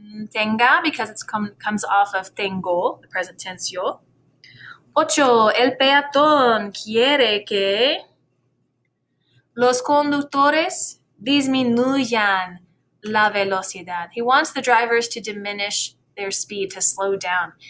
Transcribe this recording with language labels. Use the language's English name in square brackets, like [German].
[English] Tenga, because it comes off of tengo, the present tense yo. 8. [Spanish] El peatón quiere que los conductores disminuyan la velocidad. [English] He wants the drivers to diminish their speed, to slow down.